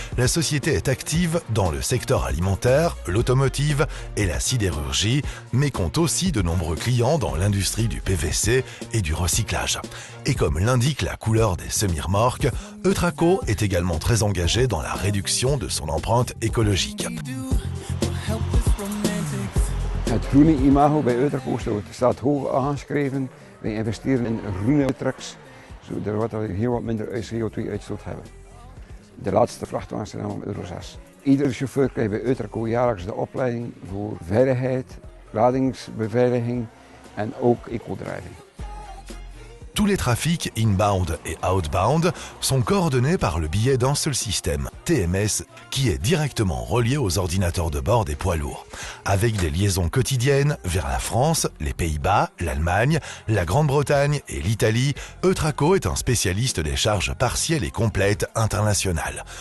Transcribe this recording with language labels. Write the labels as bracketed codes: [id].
[fr] La société est active dans le secteur alimentaire, l'automotive et la sidérurgie, mais compte aussi de nombreux clients dans l'industrie du PVC et du recyclage. Et comme l'indique la couleur des semi-remorques, Eutraco est également très engagé dans la réduction de son empreinte écologique. [nl] Het groene imago bij Eutraco staat hoog aangeschreven. Wij investeren in groene trucks, zodat we heel wat minder CO2-uitstoot hebben. De laatste vrachtwagens zijn allemaal Euro 6. Iedere chauffeur krijgt bij Eutraco jaarlijks de opleiding voor veiligheid, ladingsbeveiliging en ook eco-driving. [fr] Tous les trafics inbound et outbound sont coordonnés par le biais d'un seul système, TMS, qui est directement relié aux ordinateurs de bord des poids lourds. Avec des liaisons quotidiennes vers la France, les Pays-Bas, l'Allemagne, la Grande-Bretagne et l'Italie, Eutraco est un spécialiste des charges partielles et complètes internationales.